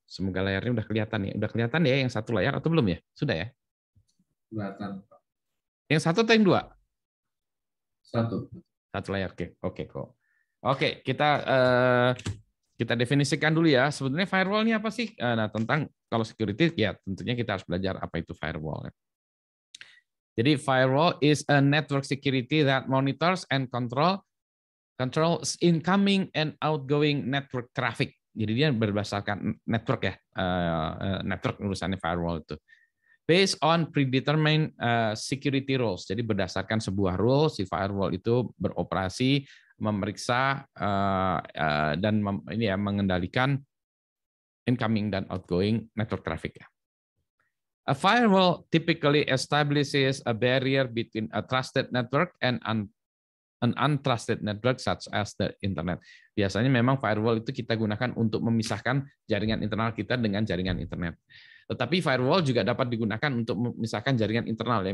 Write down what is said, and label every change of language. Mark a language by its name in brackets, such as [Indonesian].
[Indonesian] Semoga layarnya udah kelihatan ya. Udah kelihatan ya yang satu layar atau belum ya? Sudah ya? Kelihatan. Yang satu atau yang dua? Satu. Satu layar, oke kok. Oke, kita definisikan dulu ya. Sebenarnya firewall ini apa sih? Nah, tentang kalau security ya tentunya kita harus belajar apa itu firewall. [English] Jadi firewall is a network security that monitors and controls incoming and outgoing network traffic. [Indonesian] Jadi dia berdasarkan network ya, network urusannya firewall itu. [English] Based on predetermined security rules. [Indonesian] Jadi berdasarkan sebuah rules, si firewall itu beroperasi, memeriksa dan mengendalikan incoming dan outgoing network traffic. [English] A firewall typically establishes a barrier between a trusted network and an untrusted network such as the internet. [Indonesian] Biasanya memang firewall itu kita gunakan untuk memisahkan jaringan internal kita dengan jaringan internet. Tetapi firewall juga dapat digunakan untuk memisahkan jaringan internal ya.